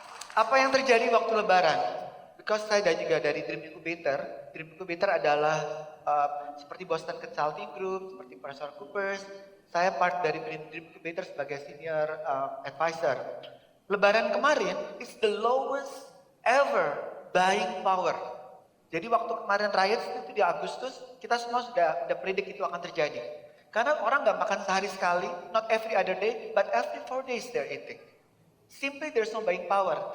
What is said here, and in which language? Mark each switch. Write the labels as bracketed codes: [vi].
[id] Apa yang terjadi waktu Lebaran? [en] Because [id] saya juga dari Dream Incubator. Dream Incubator adalah seperti Boston Consulting Group, seperti Professor Coopers. Saya part dari Dream Incubator sebagai senior advisor. Lebaran kemarin [en] is the lowest ever buying power. [id] Jadi waktu kemarin riots itu di Agustus, kita semua sudah predik itu akan terjadi. Karena orang nggak makan sehari sekali, [en] not every other day, but every 4 days they're eating. Simply there's no buying power.